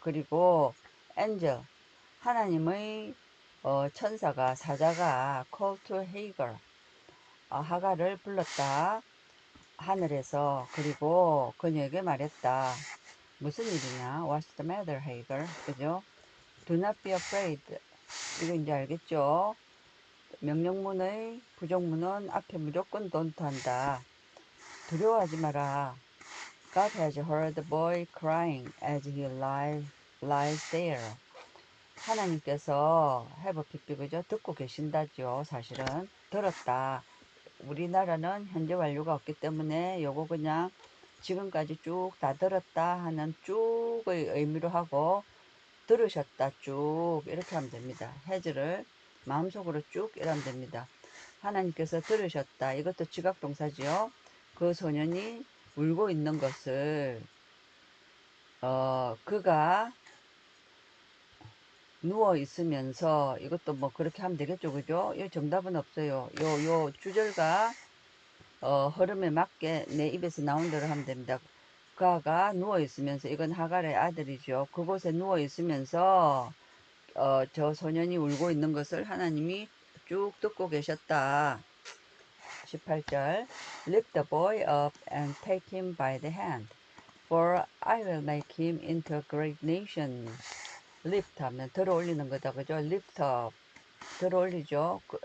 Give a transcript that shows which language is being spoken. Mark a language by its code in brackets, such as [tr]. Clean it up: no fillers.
[ko] 그리고 angel 하나님의 천사가 사자가 [en] call to Hagar [ko] 하가를 불렀다. 하늘에서. 그리고 그녀에게 말했다. 무슨 일이냐? [en] What's the matter, Hagar? [ko] 그죠? [en] Do not be afraid. [ko] 이거 이제 알겠죠? 명령문의 부정문은 앞에 무조건 don't 한다. 두려워하지 마라. [en] God has heard the boy crying as he lies there. [ko] 하나님께서 have pp 그죠? 듣고 계신다죠. 사실은 들었다. 우리나라는 현재 완료가 없기 때문에 요거 그냥 지금까지 쭉 다 들었다 하는 쭉의 의미로 하고 들으셨다 쭉 이렇게 하면 됩니다. has를 마음속으로 쭉 이러면 됩니다. 하나님께서 들으셨다. 이것도 지각동사지요. 그 소년이 울고 있는 것을 그가 누워 있으면서 이것도 뭐 그렇게 하면 되겠죠. 그죠? 이 정답은 없어요. 요 주절과 흐름에 맞게 내 입에서 나온 대로 하면 됩니다. 그가 누워 있으면서 이건 하갈의 아들이죠. 그곳에 누워 있으면서 저 소년이 울고 있는 것을 하나님이 쭉 듣고 계셨다. 18절 [en] Lift the boy up and take him by the hand, for I will make him into a great nation. [ko] lift 하면 들어 올리는 거다. 그죠? [en] lift up [ko] 들어 올리죠.